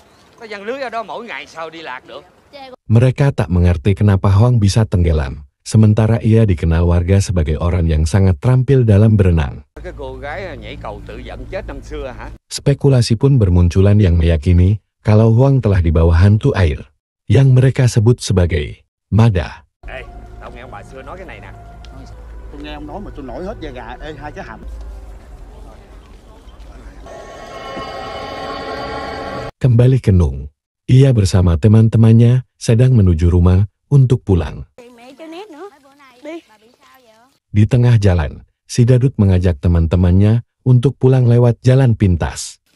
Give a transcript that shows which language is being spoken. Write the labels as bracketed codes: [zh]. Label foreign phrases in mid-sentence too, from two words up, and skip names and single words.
[id] Mereka tak mengerti kenapa Hoang bisa tenggelam, sementara ia dikenal warga sebagai orang yang sangat terampil dalam berenang. Spekulasi pun bermunculan yang meyakini kalau Hoang telah dibawa hantu air, yang mereka sebut sebagai Mada. [vi] Tôi nghe ông nói mà tôi nổi hết da gà. Ê, hai cái hàm. [id] Kembali ke Nung, ia bersama teman-temannya sedang menuju rumah untuk pulang. Di tengah jalan, si Dadut mengajak teman-temannya untuk pulang lewat jalan pintas.